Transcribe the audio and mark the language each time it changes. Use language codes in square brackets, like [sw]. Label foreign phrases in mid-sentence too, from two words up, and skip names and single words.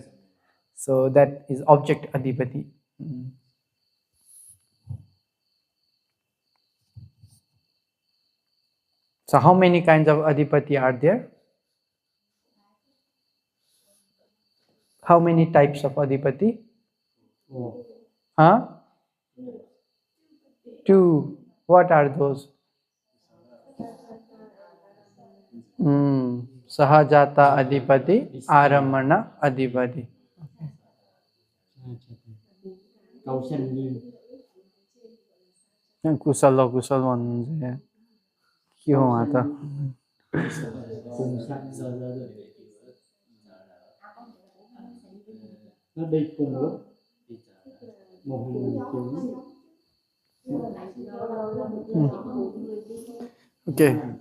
[en] So that is object adipati. So how many kinds of adipati are there? How many types of adipati? Huh? 2. What are those? [pi] Sahajata adipati, aramana adipati. [ne] कुशल कुशल भन्नुहुन्छ के हो उहाँ त Okay.